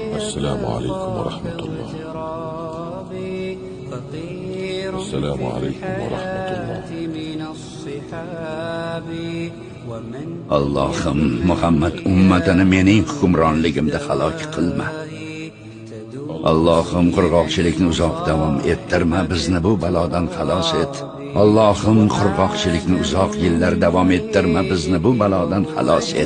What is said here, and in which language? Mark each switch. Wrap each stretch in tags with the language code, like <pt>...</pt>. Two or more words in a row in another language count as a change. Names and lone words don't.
<ar>السلام عليكم ورحمة الله. السلام عليكم ورحمة الله.</ar> <uz>Allohim Muhammad ummatini mening hukmronligimda halok qilma. Allohim qurg'oqchilikni uzoq davom ettirma, bizni bu balodan xalos et. Allohim qurg'oqchilikni uzoq yillar davom ettirma, bizni bu balodan xalos et.</uz>